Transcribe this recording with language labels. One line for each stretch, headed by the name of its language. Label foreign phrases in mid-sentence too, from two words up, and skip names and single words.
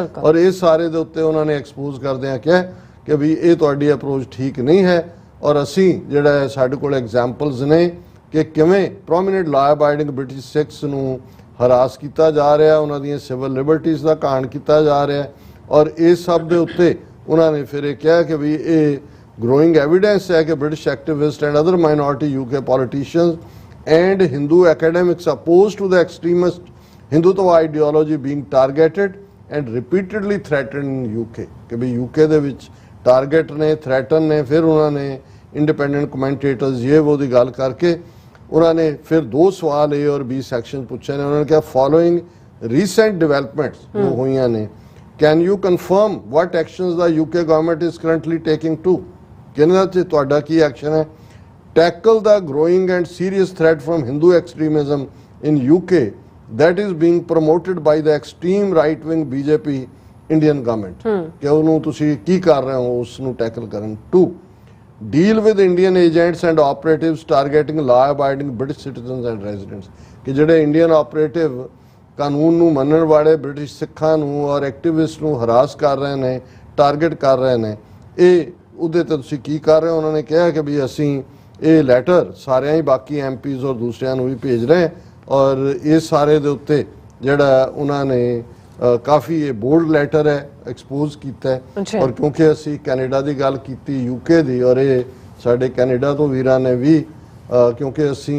Punjabi: ਔਰ ਇਹ ਸਾਰੇ ਦੇ ਉੱਤੇ ਉਹਨਾਂ ਨੇ ਐਕਸਪੋਜ਼ ਕਰਦਿਆਂ ਕਿਹਾ ਕਿ ਵੀ ਇਹ ਤੁਹਾਡੀ ਅਪਰੋਚ ਠੀਕ ਨਹੀਂ ਹੈ ਔਰ ਅਸੀਂ ਜਿਹੜਾ ਸਾਡੇ ਕੋਲ ਐਗਜ਼ਾਮਪਲਸ ਨੇ ਕਿ ਕਿਵੇਂ
English: prominent law abiding British Sikhs
Punjabi: ਨੂੰ ਹਰਾਸ ਕੀਤਾ ਜਾ ਰਿਹਾ, ਉਹਨਾਂ ਦੀਆਂ
English: civil liberties
Punjabi: ਦਾ ਘਾਣ ਕੀਤਾ ਜਾ ਰਿਹਾ। ਔਰ ਇਸ ਸਭ ਦੇ ਉੱਤੇ ਉਹਨਾਂ ਨੇ ਫਿਰ ਇਹ ਕਿਹਾ ਕਿ ਵੀ ਇਹ
English: growing evidence
Punjabi: ਹੈ ਕਿ
English: British activists and other minority UK politicians and Hindu academics opposed to the extremist Hindutva ideology being targeted and repeatedly threatened in UK
Punjabi: ਕਿ ਭਾਈ UK ਦੇ ਵਿੱਚ target ਨੇ threaten ਨੇ। ਫਿਰ ਉਹਨਾਂ ਨੇ
English: independent commentators
Hindi: ये वो
Punjabi: ਦੀ ਗੱਲ ਕਰਕੇ ਉਹਨਾਂ ਨੇ ਫਿਰ 2 ਸਵਾਲ A और B ਸੈਕਸ਼ਨ ਪੁੱਛੇ ਨੇ। ਉਹਨਾਂ ਨੇ ਕਿਹਾ
English: following recent developments
Punjabi: ਜੋ ਹੋਈਆਂ ਨੇ
English: can you confirm what actions the UK government is currently taking to
Punjabi: ਕਿਹਨਾਂ 'ਚ ਤੁਹਾਡਾ ਕੀ ਐਕਸ਼ਨ ਹੈ
English: tackle the growing and serious threat from Hindu extremism in UK that is being promoted by the extreme right wing BJP Indian government
Punjabi: ਕਿ ਉਹਨੂੰ ਤੁਸੀਂ ਕੀ ਕਰ ਰਹੇ ਹੋ ਉਸ ਨੂੰ ਟੈਕਲ ਕਰਨ।
English: 2 deal with Indian agents and operatives targeting law abiding British citizens and residents
Punjabi: ਕਿ ਜਿਹੜੇ
English: Indian operative
Punjabi: ਕਾਨੂੰਨ ਨੂੰ ਮੰਨਣ ਵਾਲੇ ਬ੍ਰਿਟਿਸ਼ ਸਿੱਖਾਂ ਨੂੰ ਔਰ ਐਕਟਿਵਿਸਟ ਨੂੰ ਹਰਾਸ ਕਰ ਰਹੇ ਨੇ, ਟਾਰਗੇਟ ਕਰ ਰਹੇ ਨੇ, ਇਹ ਉਹਦੇ ਤੇ ਤੁਸੀਂ ਕੀ ਕਰ ਰਹੇ ਹੋ। ਉਹਨਾਂ ਨੇ ਕਿਹਾ ਕਿ ਵੀ ਅਸੀਂ ਇਹ ਲੈਟਰ ਸਾਰਿਆਂ ਹੀ ਬਾਕੀ ਐਮਪੀਜ਼ ਔਰ ਦੂਸਰਿਆਂ ਨੂੰ ਵੀ ਭੇਜ ਰਹੇ ਹੈ ਔਰ ਇਸ ਸਾਰੇ ਦੇ ਉੱਤੇ ਜਿਹੜਾ ਉਹਨਾਂ ਨੇ ਕਾਫੀ ਇਹ
English: bold letter
Punjabi: ਹੈ ਐਕਸਪੋਜ਼ ਕੀਤਾ ਹੈ ਔਰ ਕਿਉਂਕਿ ਅਸੀਂ ਕੈਨੇਡਾ ਦੀ ਗੱਲ ਕੀਤੀ ਯੂਕੇ ਦੀ ਔਰ ਇਹ ਸਾਡੇ ਕੈਨੇਡਾ ਤੋਂ ਵੀਰਾਂ ਨੇ ਵੀ ਕਿਉਂਕਿ ਅਸੀਂ